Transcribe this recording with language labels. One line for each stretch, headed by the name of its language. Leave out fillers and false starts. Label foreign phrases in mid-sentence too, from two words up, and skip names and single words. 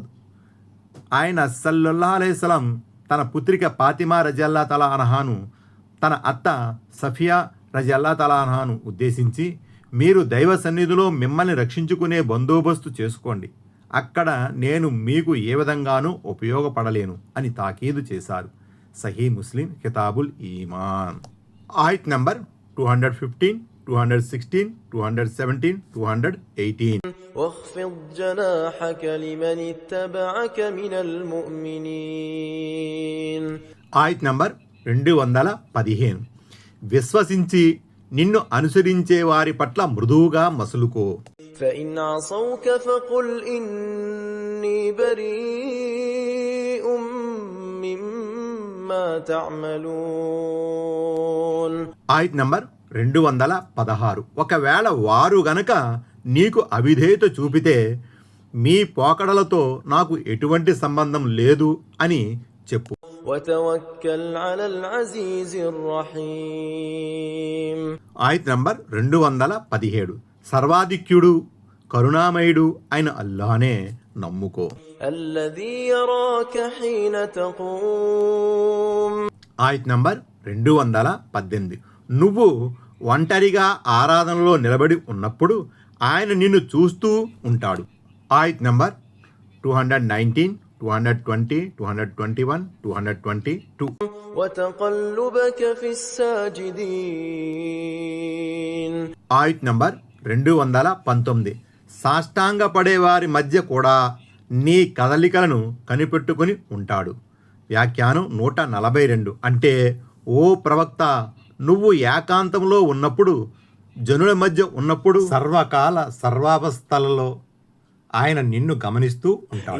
Telugu: ఆయన
Arabic: صلى الله عليه وسلم
Telugu: తన పుత్రిక ఫాతిమా
Arabic: رضي الله تعالى عنها
Telugu: తన అత్త సఫియా
Arabic: رضي الله تعالى عنها
Telugu: ఉద్దేశించి, మీరు దైవ సన్నిధిలో మిమ్మల్ని రక్షించుకునే బందోబస్తు చేసుకోండి, అక్కడ నేను మీకు ఏ విధంగానూ ఉపయోగపడలేను అని తాకీదు చేశారు. సహీ ముస్లిం కితాబుల్ ఈమాన్. ఆయత్ నంబర్ 215, 216, 217, 218.
Arabic: واخفض جناحك لمن اتبعك من المؤمنين.
Telugu: ఆయత్ నంబర్ 215. విశ్వసించి నిన్ను అనుసరించే వారి పట్ల మృదువుగా మసులుకో.
Arabic: فإن عصوك فقل إني بريء مما تعملون.
Telugu: ఆయత్ నంబర్ 216. ఒకవేళ వారు గనక నీకు అవిధేయత చూపితే మీ పోకడలతో నాకు ఎటువంటి సంబంధం లేదు అని చెప్పు.
Arabic: وتوكل على العزيز الرحيم.
Telugu: ఆయత్ నంబర్ 217. సర్వాధిక్యుడు కరుణామయుడు అయిన అల్లాహనే నమ్ముకో.
Arabic: الذي يراك حين تقوم.
Telugu: ఆయత్ నంబర్ 218. నువ్వు ఒంటరిగా ఆరాధనలో నిలబడి ఉన్నప్పుడు ఆయన నిన్ను చూస్తూ ఉంటాడు. ఆయత్ నంబర్ 219, 220, 221, 222.
Arabic: وتقلبك في الساجدين.
Telugu: ఆయత్ నంబర్ 219. సాష్టాంగ పడేవారి మధ్య కూడా నీ కదలికలను కనిపెట్టుకుని ఉంటాడు. వ్యాఖ్యానం 142. అంటే ఓ ప్రవక్త, నువ్వు ఏకాంతంలో ఉన్నప్పుడు, జనుల మధ్య ఉన్నప్పుడు, సర్వకాల సర్వావస్థలలో ఆయన నిన్ను గమనిస్తూ ఉంటాడు.